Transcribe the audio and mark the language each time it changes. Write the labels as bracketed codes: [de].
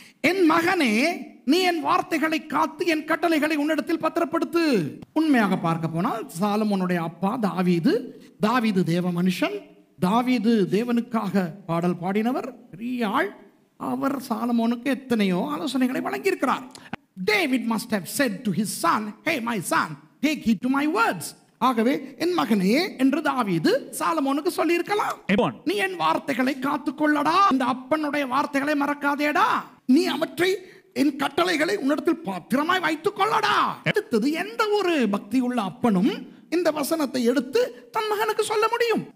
[ta] என் மகனே, நீ என் வார்த்தைகளை காத்து என் கட்டளைகளை உன்னிடத்தில் பத்திரப்படுத்து. உண்மையாக பார்க்க போனால் சாலமோனுடைய அப்பா தாவீது தேவ மனுஷன். தாவீது தேவனுக்காக பாடல் பாடினவர், பெரிய ஆள். அவர் சாலமோனுக்கு எத்தனையோ ஆலோசனைகளை வழங்கியிருக்கிறார். [en] David must have said to his son, hey my son, take heed to my words. [ta] ஆகவே என் மகனே என்று தாவீது சாலமோனுக்கு சொல்லி இருக்கலாம். நீ என் வார்த்தைகளை காத்துக்கொள்ளடா, இந்த அப்பனுடைய வார்த்தைகளை மறக்காதேடா, நீ அவற்றை என் கட்டளைகளை உன்னிடத்தில் பத்திரமாய் வைத்துக் கொள்ளடா. அடுத்தது, எந்த ஒரு பக்தி உள்ள அப்பனும் இந்த வசனத்தை எடுத்து தன் மகனுக்கு சொல்ல முடியும்.